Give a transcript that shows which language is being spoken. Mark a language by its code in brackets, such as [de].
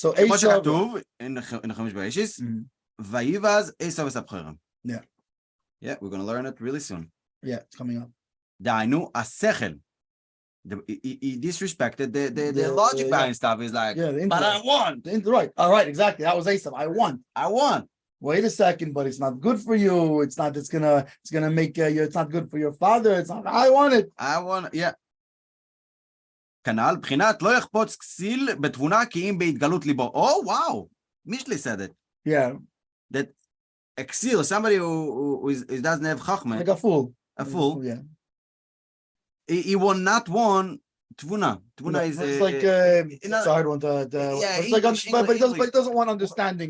[he] כמו שכתוב, in החמש באישיס, ויבז עשו וסבחרם. [en] Yeah, we're going to learn it really soon. Yeah, it's coming up. [he] דהיינו, השכל. [en] He disrespected the logic behind stuff. He's like, but I want. Right, all right, exactly. That was Esav. I want. Wait a second, but it's not good for you. It's gonna make you. It's not good for your father. It's not. I want it. Yeah. [he] כנ"ל, בחינת לא יחפוץ כסיל בתבונה כי אם בהתגלות ליבו. [en] Oh, wow. Mishlei said it. Yeah. That a ksil, somebody who doesn't have chachma. Like a fool. Yeah. He will not want tvuna. Tvuna is it's like it's a hard one to but he doesn't want understanding.